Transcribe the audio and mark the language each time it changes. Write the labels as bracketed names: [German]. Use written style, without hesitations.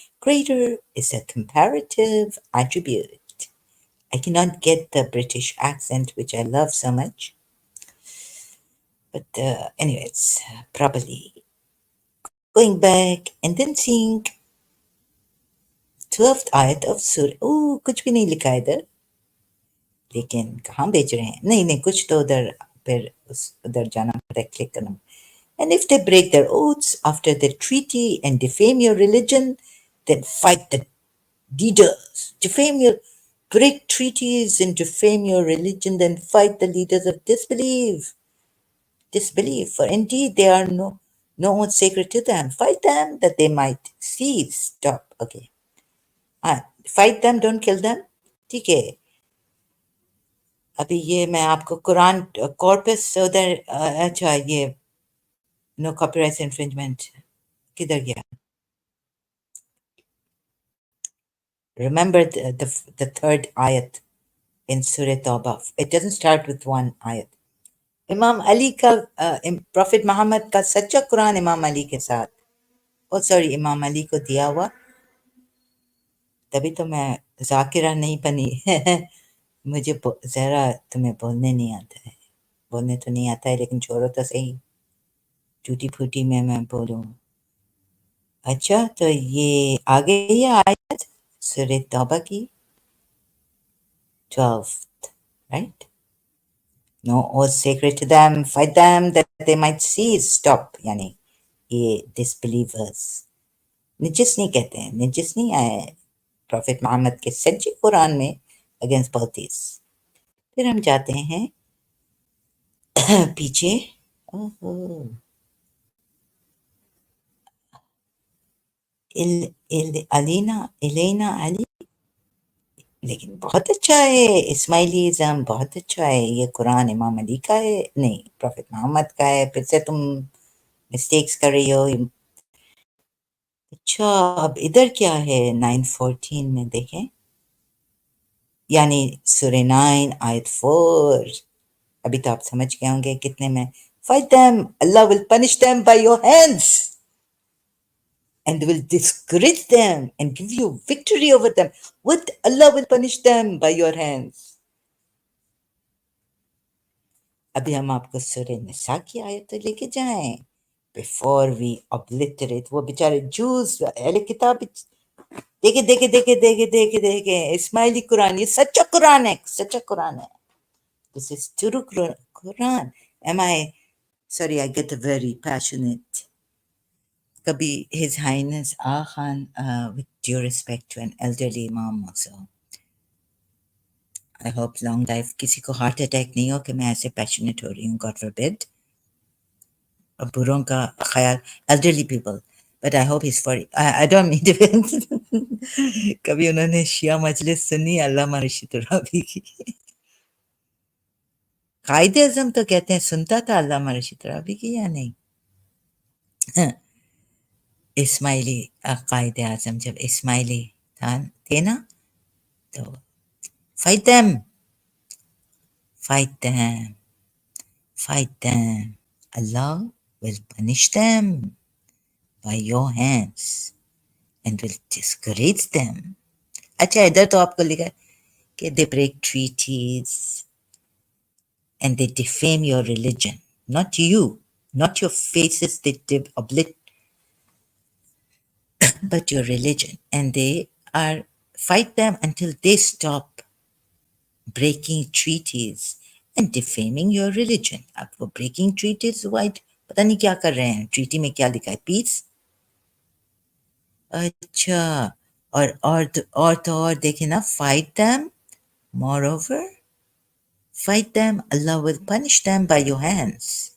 [English] Greater is a comparative attribute. I cannot get the British accent, which I love so much. But, anyways, probably going back and then seeing 12th ayat of Surah. [Hindi] Oh, कुछ भी नहीं लिखा है इधर, लेकिन कहाँ भेज रहे हैं? नहीं नहीं, कुछ तो उधर, फिर उधर जाना पड़ता है, क्लिक करना. [English] And if they break their oaths after the treaty and defame your religion, then fight the leaders. Break treaties and defame your religion, then fight the leaders of disbelief. For indeed they are no one sacred to them. Fight them that they might cease. Stop. Okay. Fight them, don't kill them. [Hindi] ठीक है. अभी ये मैं आपको Quran corpus उधर, अच्छा ये no copyright infringement किधर गया? [English] Remember the third ayat in Surah Tawbah. It doesn't start with one ayat. [Hindi] इमाम अली का, प्रॉफिट मोहम्मद का सच्चा कुरान इमाम अली के साथ, ओ सॉरी, इमाम अली को दिया हुआ. तभी तो मैं जाकिरा नहीं बनी. मुझे ज़रा तुम्हें बोलने नहीं आता है. बोलने तो नहीं आता है, लेकिन छोड़ो तो सही, टूटी फूटी में मैं बोलूँ. अच्छा, तो ये आ गई है आयत सूरह तौबा की 12th, right? [English] No oath sacred to them, fight them that they might cease. Stop. [Hindi] यानी ये disbelievers. निजिस नहीं कहते हैं, निजिस नहीं आया है प्रॉफिट मोहम्मद के सच्चे कुरान में अगेंस्ट पॉलिटिक्स. फिर हम जाते हैं पीछे. ओहो, इलेना अली, लेकिन बहुत अच्छा है. इस्माइलीज़म बहुत अच्छा है. ये कुरान इमाम अली का है, नहीं प्रॉफिट मोहम्मद का है. फिर से तुम मिस्टेक्स कर रही हो. अच्छा, अब इधर क्या है 9:14 में देखें, यानी सूरह 9 आयत 4. अभी तो आप समझ गए होंगे कितने में. [English] Fight them, Allah will punish them by your hands and will discourage them and give you victory over them. What? Allah will punish them by your hands. [Hindi] अभी हम आपको सूरह निसा की आयत तो लेके जाएं, [English] before we obliterate [Hindi] वो बेचारे जूस अहले किताब. देखे इस्माइली कुरान, ये सच्चा कुरान है, सच्चा कुरान है. [English] This is true Quran. Am I sorry, I get very passionate. Kabhi His Highness Ah Khan, with due respect to an elderly imam also. I hope long life, [Hindi] किसी को हार्ट अटैक नहीं हो कि मैं ऐसे पैशनेट हो रही हूँ, [English] God forbid. [Hindi] बुरों का ख्याल, [English] elderly people. But I hope he's for, I don't mean to. [Hindi] कभी उन्होंने शिया मजलिस सुनी अल्लामा रशीद रावी की? कायदे आजम तो कहते हैं सुनता था अल्लामा रशीद रावी की या नहीं? इस्माइली कायदे आजम जब इस्माइली थे ना, तो [English] fight them, fight them, fight them. Allah will punish them by your hands and will discourage them. [Hindi] अच्छा, इधर तो आपको लिखा है कि [English] they break treaties and they defame your religion, not you, not your faces they obliterate, but your religion, and they are fight them until they stop breaking treaties and defaming your religion. [Hindi] अब वो [English] breaking treaties, why [Hindi] पता नहीं क्या कर रहे हैं, treaty में क्या लिखा है, पीस। अच्छा, और तो और देखे ना, [English] Fight them, more over fight them, Allah will punish them by your hands.